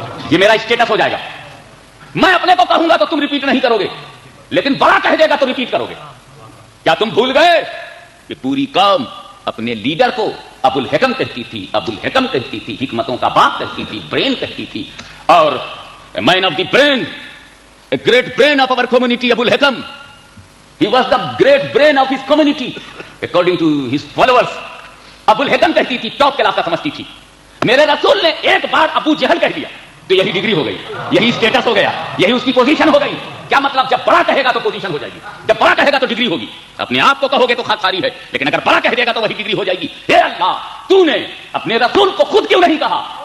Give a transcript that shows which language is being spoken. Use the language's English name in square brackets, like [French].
[Urdu] یہ میرا اسٹیٹس ہو جائے گا۔ میں اپنے کو کہوں گا تو تم ریپیٹ نہیں کرو گے، لیکن بڑا کہہ دے گا تو ریپیٹ کرو گے۔ کیا تم بھول گئے کہ پوری قوم اپنے لیڈر کو ابو الحکم کہتی تھی، ابو الحکم کہتی تھی، حکمتوں کا باپ کہتی تھی، برین کہتی تھی، اور مین of the brain, [English] a great brain of our community, [Urdu] Abu al-Hakam. [English] He was the great brain of his community, according to his followers. [Urdu] ابو الحکم کہتی تھی، ٹاپ کلاس کا سمجھتی تھی۔ میرے رسول نے ایک بار ابو جہل کہہ دیا تو یہی ڈگری ہو گئی، یہی اسٹیٹس ہو گیا، یہی اس کی پوزیشن ہو گئی۔ کیا مطلب؟ جب بڑا کہے گا تو پوزیشن ہو جائے گی، جب بڑا کہے گا تو ڈگری ہوگی۔ اپنے آپ کو کہو گے تو خاکساری ہے، لیکن اگر بڑا کہہ دے گا تو وہی ڈگری ہو جائے گی۔ اے اللہ، تو نے اپنے رسول کو خود کیوں نہیں کہا